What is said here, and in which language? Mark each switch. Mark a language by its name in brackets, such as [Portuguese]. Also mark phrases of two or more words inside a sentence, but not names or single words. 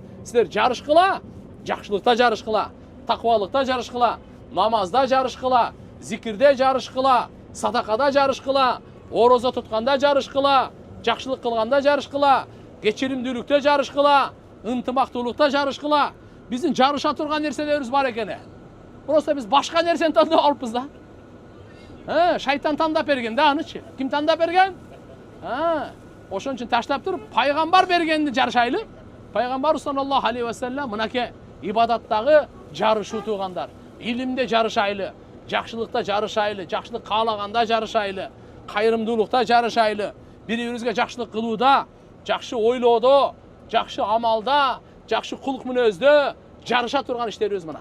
[Kyrgyz] Силер жарышкыла, жакшылыкта жарышкыла, таквалыкта жарышкыла, намазда жарышкыла, зикирде жарышкыла, садакада жарышкыла, орозо тутканда жарышкыла, жакшылык кылганда жарышкыла, кечиримдүүлүктө жарышкыла, ынтымактуулукта жарышкыла." Биздин жарыша турган нерселерибиз бар экен. Просто биз башка нерсени тандап алыппыз да. Шайтан тандап берген да анычы. Ким тандап берген? Ошон үчүн таштап туруп, пайгамбар бергенди жарышайлы. Пайгамбар [Arabic] صلى الله عليه وسلم [Kyrgyz] мынаке ибадаттагы жарышуу туугандар, илимде жарышайлы, жакшылыкта жарышайлы, жакшылык каалаганда жарышайлы, кайрымдуулукта жарышайлы, бири-бирибизге жакшылык кылууда, жакшы ойлоодо, жакшы амалда, жакшы кулук мүнөздө жарыша турган иштерибиз мына.